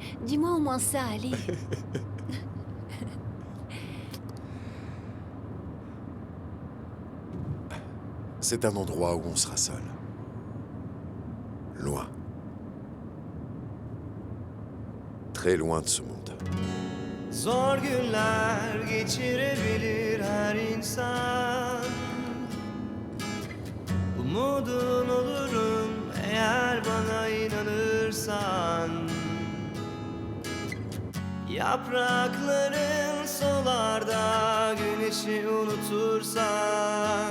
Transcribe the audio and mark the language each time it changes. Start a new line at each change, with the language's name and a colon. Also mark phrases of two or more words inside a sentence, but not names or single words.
French: Dis-moi au moins ça, allez. C'est un endroit où on sera seul. Loin. Très loin de ce monde.
Turkish: Zor günler geçirebilir her insan. Umudun olurum eğer bana inanırsan. Yaprakların solar da güneşi unutursan.